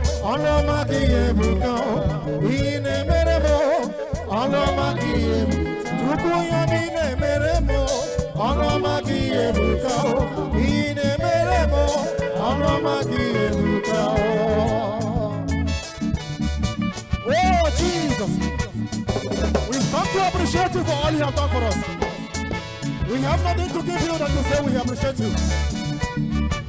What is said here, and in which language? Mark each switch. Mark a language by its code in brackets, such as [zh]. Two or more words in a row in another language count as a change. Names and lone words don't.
[ig] Ọlụ ọma gị ebuka o. Ị na-emere m o. Ọlụ ọma gị ebu-, Chukwu ya m ị na-emere m o. Ọlụ ọma gị ebuka o. Ị na-emere m o. Ọlụ ọma gị ebuka o. [en] Oh, Jesus. We've come to appreciate you for all you have done for us. We have nothing to give you than to say we appreciate you.